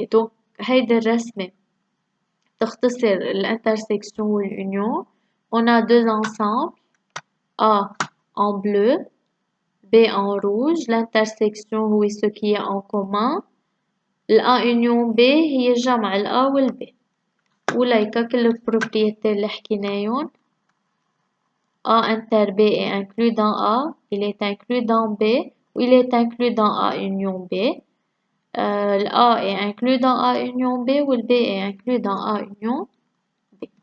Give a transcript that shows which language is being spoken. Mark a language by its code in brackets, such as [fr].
[ar] Donc هيدا الرسمة تختصر l'intersection ou l'union. [fr] On a deux ensembles. A en bleu, B en rouge. L'intersection هو ce qui est en commun. ال A union B هي جمع ال A وال B. [ar] وليكا كل البروبريتي اللي حكينايون. [fr] A inter B est inclus dans A, il est inclus dans B, ou il est inclus dans A union B. Le A est inclus dans A union B, ou le B est inclus dans A union B.